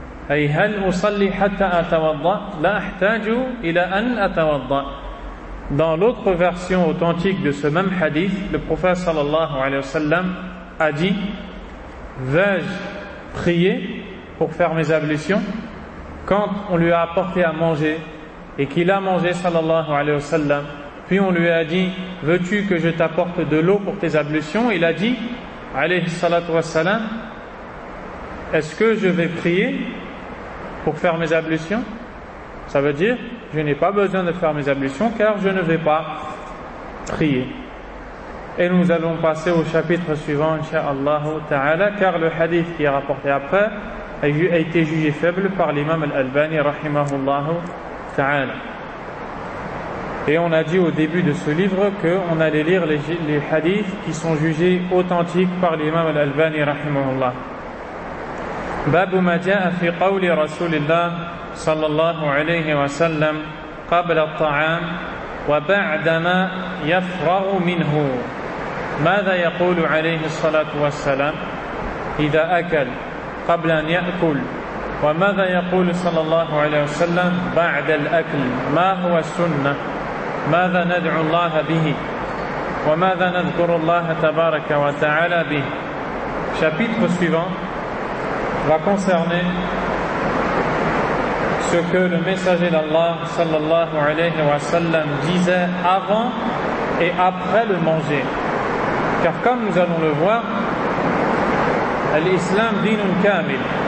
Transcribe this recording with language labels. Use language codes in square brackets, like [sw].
[ar] أي هل أصلي حتى أتوضأ لا أحتاج إلى أن أتوضأ. [fr] Dans l'autre version authentique de ce même hadith, le prophète sallallahu alayhi wa sallam a dit, vais-je prier pour faire mes ablutions? Quand on lui a apporté à manger et qu'il a mangé sallallahu alayhi wa sallam, puis on lui a dit, veux-tu que je t'apporte de l'eau pour tes ablutions? Il a dit alayhi salatu wa sallam, est-ce que je vais prier pour faire mes ablutions? Ça veut dire, je n'ai pas besoin de faire mes ablutions car je ne vais pas prier. Et nous allons passer au chapitre suivant, incha'Allah ta'ala, car le hadith qui est rapporté après a été jugé faible par l'imam al-Albani, rahimahullah ta'ala. Et on a dit au début de ce livre qu'on allait lire les hadiths qui sont jugés authentiques par l'imam al-Albani, rahimahullah. [ar] باب ما جاء في قول رسول الله صلى الله عليه وسلم قبل الطعام وبعدما يفرغ منه ماذا يقول عليه الصلاة والسلام إذا أكل قبل أن يأكل وماذا يقول صلى الله عليه وسلم بعد الأكل ما هو السنة ماذا ندعو الله به وماذا نذكر الله تبارك وتعالى به. [fr] Chapitre suivant va concerner ce que le messager d'Allah sallallahu alayhi wa sallam disait avant et après le manger. Car comme nous allons le voir, l'islam dinun kamil.